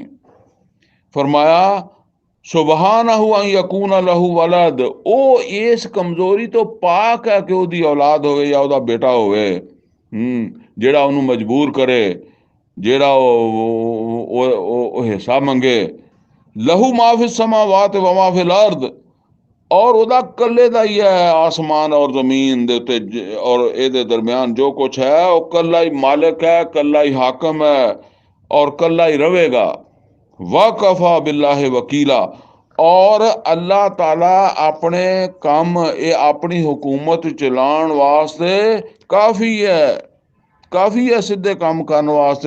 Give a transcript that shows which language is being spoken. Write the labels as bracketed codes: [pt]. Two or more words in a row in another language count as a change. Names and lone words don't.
[pa] ਫਰਮਾਇਆ [ar] سبحانه أن يكون له ولد, [pa] ਉਹ ਇਸ ਕਮਜ਼ੋਰੀ ਤੋਂ ਪਾਕ ਹੈ ਕਿ ਉਹਦੀ ਔਲਾਦ ਹੋਵੇ ਜਾਂ ਉਹਦਾ ਬੇਟਾ ਹੋਵੇ, ਜਿਹੜਾ ਉਹਨੂੰ ਮਜਬੂਰ ਕਰੇ, ਜਿਹੜਾ ਉਹ ਹਿੱਸਾ ਮੰਗੇ। [ar] له ما في السماوات وما في الأرض, [pa] ਔਰ ਉਹਦਾ ਕੱਲੇ ਦਾ ਹੀ ਹੈ ਆਸਮਾਨ ਔਰ ਜ਼ਮੀਨ ਦੇ ਉੱਤੇ, ਔਰ ਇਹਦੇ ਦਰਮਿਆਨ ਜੋ ਕੁਛ ਹੈ, ਉਹ ਕੱਲਾ ਹੀ ਮਾਲਿਕ ਹੈ, ਕੱਲਾ ਹੀ ਹਾਕਮ ਹੈ, ਔਰ ਕੱਲਾ ਹੀ ਰਵੇਗਾ। [ar] وكفى بالله وكيلا, [pa] ਔਰ ਅੱਲਾਹ ਤਾਲਾ ਆਪਣੇ ਕੰਮ, ਇਹ ਆਪਣੀ ਹੁਕੂਮਤ ਚਲਾਉਣ ਵਾਸਤੇ ਕਾਫੀ ਹੈ, ਕਾਫੀ ਹੈ ਸਿੱਧੇ ਕੰਮ ਕਰਨ ਵਾਸਤੇ।